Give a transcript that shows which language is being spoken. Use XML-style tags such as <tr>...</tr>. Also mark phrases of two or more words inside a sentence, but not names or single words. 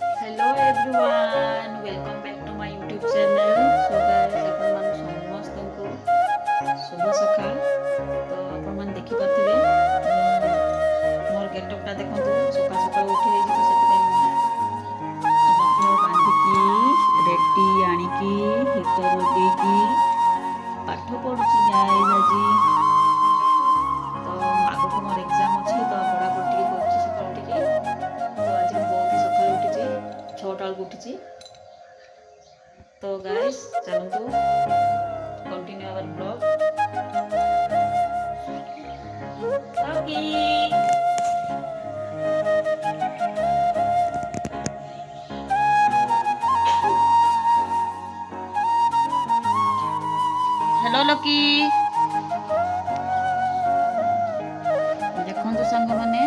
<en>Hello everyone, welcome back to my YouTube channel. So guys,</en> <or>ଆପଣ ମାନ ସମସ୍ତଙ୍କୁ ଶୁଭ ସକାଳ। ତ ଆପଣ ମାନ ଦେଖି ପାରୁଥିବେ ମୋର ଗେଟଅପ୍ ଟା ଦେଖନ୍ତୁ। ସକାଳ ସକାଳ ଉଠି ଯାଇଚି ତ ସେଥିପାଇଁ ସମସ୍ତଙ୍କୁ ବାନ୍ଧିକି ରେଡି ଆଣିକି ହିଟର ଲଗେଇକି ପାଠ ପଢୁଛି ଗାଇସ୍ ଆଜି। ତ ଆଗକୁ ମୋର ଏକ୍ଜାମ ଅଛି ତ ପଢାପଢି ଟିକେ କରୁଛି ସକାଳୁ ଟିକେ। ତ ଆଜି ମୁଁ ବହୁତ ସକାଳୁ ଉଠିଛି 6ଟା ବେଳକୁ ଉଠିଛି। ତ ଗାଇସ୍ ଚାଲନ୍ତୁ</or> <en>continue our vlog.</en> <or>ଓକେ हेलो लकी ଦେଖନ୍ତୁ ସଙ୍ଗ ମାନେ।</or>